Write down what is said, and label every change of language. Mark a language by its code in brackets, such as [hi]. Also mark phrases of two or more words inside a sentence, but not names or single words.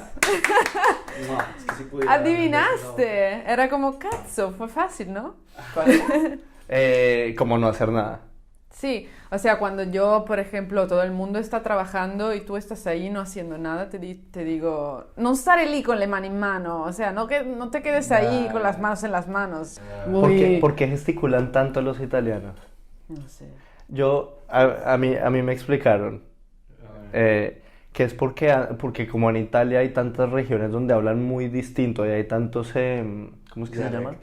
[es] No, es que sí pudiera. Adivinaste. No. Era como cazzo, fue fácil, ¿no? Como no hacer nada. Sí, o sea, cuando yo, por ejemplo, todo el mundo está trabajando y tú estás ahí no haciendo nada, te digo, [it] no stare lì con le mani in mano, [es] o sea, no te quedes ahí con las manos en las manos. ¿Por qué gesticulan tanto los italianos? No sé. A mí me explicaron que que es porque como en Italia hay tantas regiones donde hablan muy distinto y hay tantos, ¿cómo es que se llama?